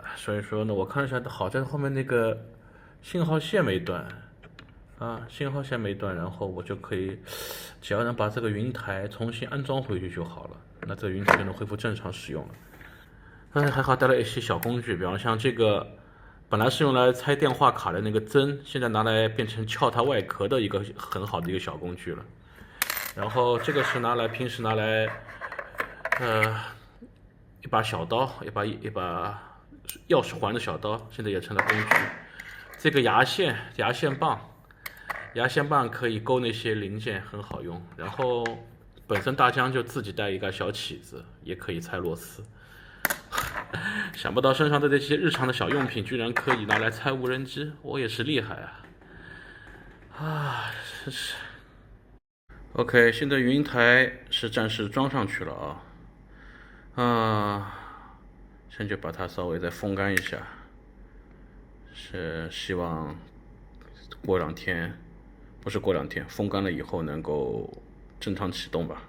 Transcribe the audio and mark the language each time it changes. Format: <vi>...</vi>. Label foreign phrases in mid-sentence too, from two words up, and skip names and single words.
<zh>所以說呢，我看了一下，好在後面那個信號線沒斷，信號線沒斷，然後我就可以，只要能把這個雲台重新安裝回去就好了。那這個雲台就能恢復正常使用了。還好帶了一些小工具，比方像這個，本來是用來拆電話卡的那個針，現在拿來變成撬它外殼的一個很好的一個小工具了。然後這個是平時拿來，一把小刀，一把鑰匙環的小刀，現在也成了工具。這個牙線棒可以勾那些零件，很好用。然後本身大疆就自己帶一個小起子，也可以拆螺絲。想不到身上的這些日常的小用品居然可以拿來拆無人機，我也是厲害啊！真是。OK，現在雲台是暫時裝上去了啊。先就把它稍微再風乾一下，是希望過兩天，不是過兩天，風乾了以後能夠正常啟動吧。</zh>